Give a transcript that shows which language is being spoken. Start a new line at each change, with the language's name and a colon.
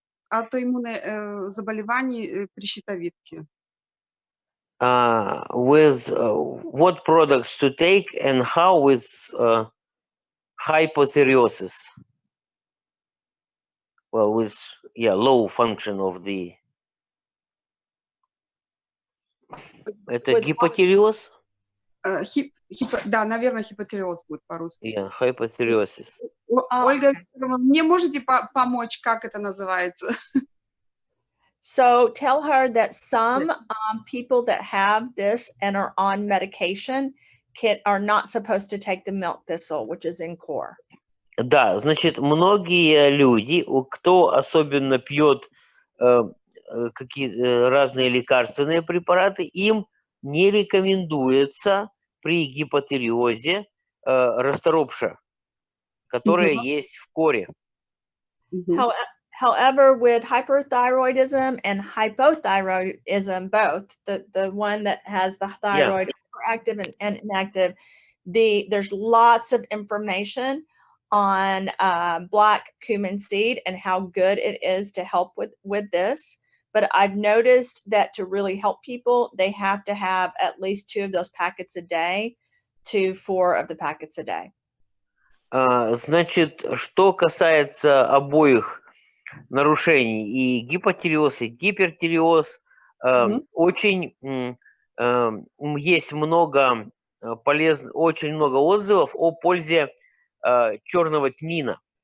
Russian: аутоиммунных заболеваний при щитовидке.
English: With what products to take and how with hypothyreosis. Well, with low function of the.
Russian: Это гипотиреоз? Да, наверное, хипотиреоз будет по-русски.
English: Hypothyreosis.
Russian: Ольга, мне можете помочь, как это называется?
English: So tell her that some people that have this and are on medication are not supposed to take the milk thistle, which is in core.
Russian: Да, значит, многие люди, кто особенно пьет какие разные лекарственные препараты, им не рекомендуется при гипотиреозе расторопша, которая есть в коре.
English: However, with hyperthyroidism and hypothyroidism, both, the one that has the thyroid active and inactive, there's lots of information on black cumin seed and how good it is to help with this. But I've noticed that to really help people, they have to have at least 2 of those packets a day to 4 of the packets a day.
Russian: Значит, что касается обоих нарушений, и гипотиреоз, и гипертиреоз, очень есть много очень много отзывов о пользе черного тмина.